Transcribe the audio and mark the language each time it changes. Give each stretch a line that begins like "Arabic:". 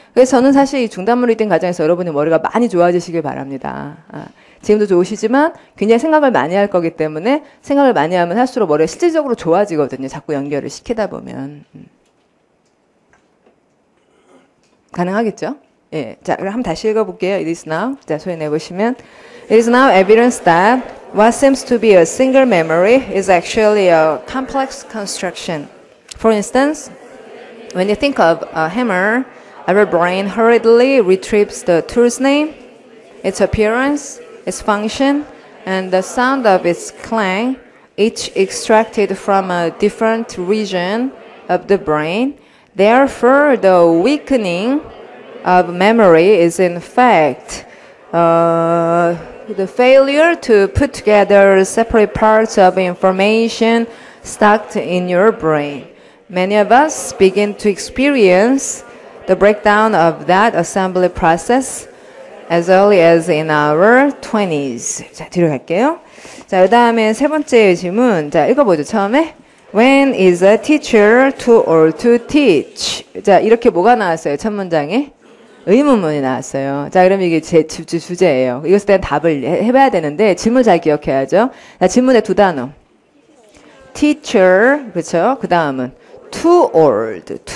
Korean: 그래서 저는 사실 이 중단물 리딩 과정에서 여러분의 머리가 많이 좋아지시길 바랍니다. 지금도 좋으시지만 굉장히 생각을 많이 할 거기 때문에 생각을 많이 하면 할수록 머리가 실질적으로 좋아지거든요. 자꾸 연결을 시키다 보면. 가능하겠죠? 예. 자, 그럼 한번 다시 읽어볼게요.
English: It is now.
Korean: 자, 소리 내보시면.
English: It is now evidence that what seems to be a single memory is actually a complex construction. For instance, when you think of a hammer, our brain hurriedly retrieves the tool's name, its appearance, its function, and the sound of its clang, each extracted from a different region of the brain. Therefore, the weakening of memory is in fact the failure to put together separate parts of information stocked in your brain. Many of us begin to experience the breakdown of that assembly process as early as in our 20s.
Korean: 자, 뒤로 갈게요. 자, 그 다음에 세 번째 질문. 자, 읽어보죠, 처음에.
English: When is a teacher too old to teach?
Korean: 자, 이렇게 뭐가 나왔어요, 첫 문장에? 의문문이 나왔어요. 자, 그럼 이게 제 주제예요. 이것에 대한 답을 해봐야 되는데, 질문 잘 기억해야죠. 자, 질문의 두 단어. teacher, 그렇죠? 그 다음은 too old.